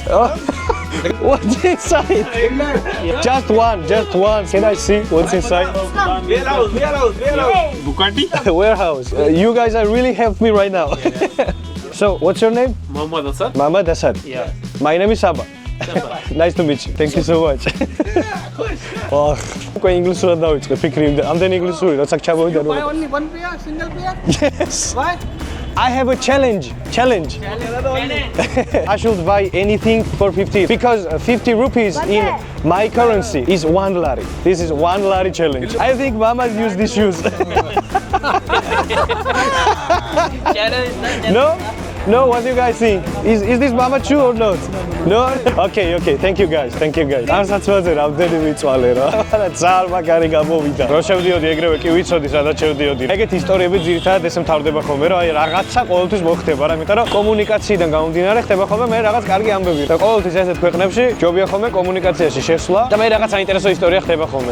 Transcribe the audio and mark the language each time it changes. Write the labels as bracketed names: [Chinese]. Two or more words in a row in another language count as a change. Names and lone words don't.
[English] What's inside? Just one. Can I see what's inside? Warehouse. Bugatti. Warehouse. You guys are really helped me right now. So, what's your name? Muhammad Asad. Muhammad Asad. Yeah. My name is Saba. Nice to meet you. Thank you so much. [Georgian] Oh, უკვე ინგლისურად დავიწყე ფიქრი იმდა. ამდენი ინგლისური, როცა ჩამოვიდა [English] Buy [Georgian] რომ [English] only one pair, single pair? Yes. Why? I have a challenge. I should buy anything for 50 because 50 rupees in my currency is 1 lari. This is 1 lari challenge. I think Mama use these shoes. No, what do you guys think? Is this Mama shoe or not? No? Okay. Thank you guys. [Georgian] არცაც ვაძე რამდენი მიწვალე რა. ძალიან მაგარი გამოვიდა. რო შევდიოდი ეგრევე კი ვიცოდი სადაც შევდიოდი. ეგეთი ისტორიები ძირითადად ესე მთავრდება ხოლმე, რომ აი რაღაცა ყოველთვის მოხდება რა, იმიტომ რომ კომუნიკაციიდან გამომდინარე ხდება ხოლმე მე რაღაც კარგი ამბები. და ყოველთვის ესეთ ქვეყნებში ჯობია ხოლმე კომუნიკაციაში შესვლა და მე რაღაც საინტერესო ისტორია ხდება ხოლმე.